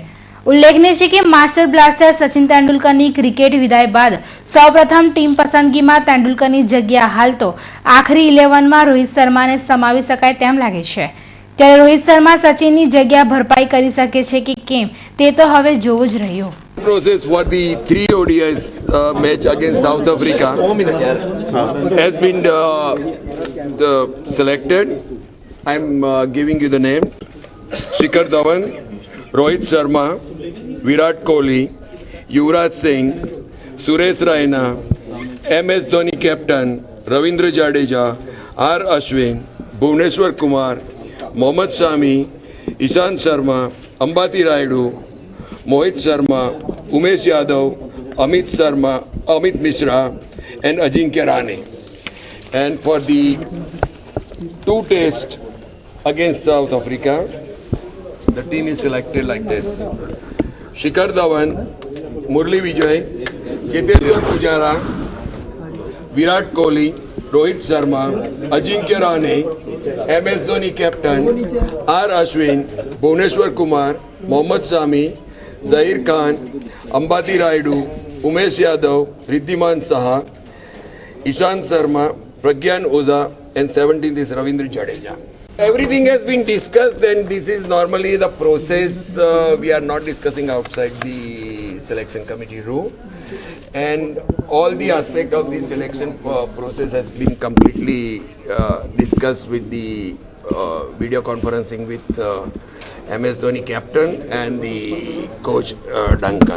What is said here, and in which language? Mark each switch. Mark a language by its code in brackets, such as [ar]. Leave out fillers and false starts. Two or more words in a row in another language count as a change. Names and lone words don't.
[gu] ઉલ્લેખનીય છે કે માસ્ટર બ્લાસ્ટર સચિન તેંડુલકરની ક્રિકેટ વિદાય બાદ સૌપ્રથમ ટીમ પસંદગીમાં તેંડુલકરની જગ્યા હાલ તો આખરી 11માં રોહિત શર્માને સમાવી શકાય તેમ લાગે છે, ત્યારે રોહિત શર્મા સચિનની જગ્યા ભરપાઈ કરી શકે છે કે કેમ તે તો હવે જોવું જ રહ્યું। [en] Process for the 3 ODIs match against South Africa has been selected. I'm giving you the name: Shikhar Dhawan, Rohit Sharma, Virat Kohli, Yuvraj Singh, Suresh Raina, MS Dhoni captain, Ravindra Jadeja, R Ashwin, Bhuvneshwar Kumar, Mohammad Shami, Ishant Sharma, Ambati Rayudu, Mohit Sharma, Umesh Yadav, Amit Mishra and Ajinkya Rahane. And for the 2 tests against South Africa, the team is selected like this: Shikhar Dhawan, Murli Vijay, Cheteshwar Pujara, Virat Kohli, Rohit Sharma, Ajinkya Rahane, MS Dhoni captain, R Ashwin, Bhuvneshwar Kumar, Mohammad Shami, ઝહીર ખાન, અંબાતી રાયડુ, ઉમેશ યાદવ, રિદ્ધિમાન સહા, ઈશાંત શર્મા, પ્રજ્ઞાન ઓઝા and 17th is Ravindra Jadeja. Everything has been discussed and this is normally the process. We are not discussing outside the selection committee room, and all the aspect of the selection process has been completely discussed with the video conferencing with MS Dhoni captain and the coach Duncan.